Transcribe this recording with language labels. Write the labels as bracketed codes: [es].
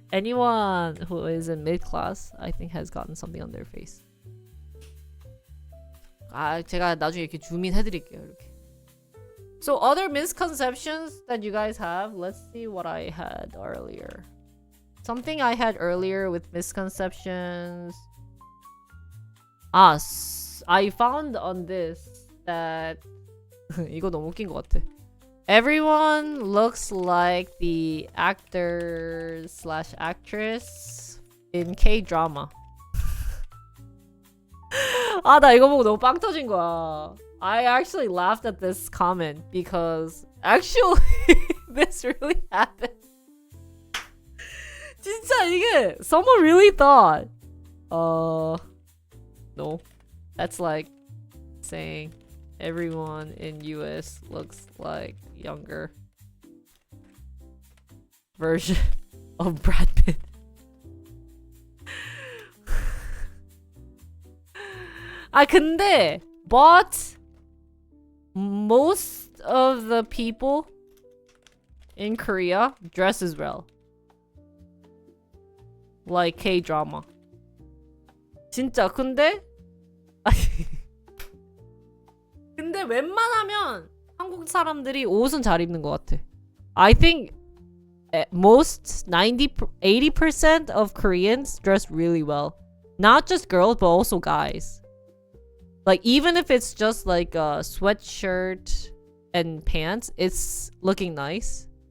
[en] Anyone who is in mid-class, I think has gotten something on their face. [ko] 제가 나중에 이렇게 줌인 해드릴게요, 이렇게. [en] So other misconceptions that you guys have, let's see what I had earlier. Something I had earlier with misconceptions. I found on this that [ko] 이거 너무 웃긴 것 같아. [en] Everyone looks like the actor/actress in K-drama. [ko] 나 이거 보고 너무 빵 터진 거야. [en] I actually laughed at this comment because actually this really happened. [ko] 진짜 이게 [en] someone really thought. No. That's like saying everyone in US looks like younger version of Brad Pitt. [ko] 근데 [en] but most of the people in Korea dress as well. Like K-drama. [ko] 진짜 근데 근데 웬만하면 한국 사람들이 옷은 잘 입는 것 같아. [en] I think at most 80% of Koreans dress really well. Not just girls, but also guys. Like even if it's just like a sweatshirt and pants, it's looking nice.